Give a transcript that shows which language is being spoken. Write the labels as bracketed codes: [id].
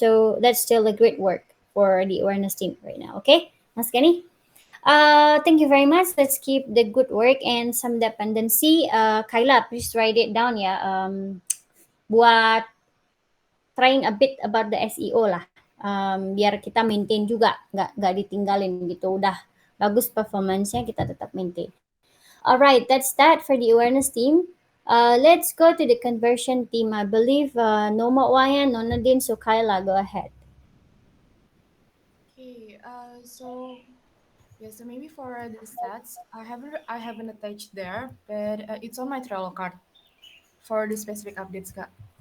[en] So that's still a great work for the awareness team right now. Okay, Mas Kenny. Thank you very much. Let's keep the good work and some dependency. Kyla, please write it down ya. Buat trying a bit about the SEO lah. [id] Biar kita maintain juga, nggak ditinggalin gitu. Udah bagus performance-nya, kita tetap maintain. [en] Alright, that's that for the awareness team. Let's go to the conversion team. I believe Noma Wayan, Nonadin, so Kyla, go ahead. Okay, so maybe for the stats, I haven't attached there, but it's on my Trello card for the specific updates, Kak.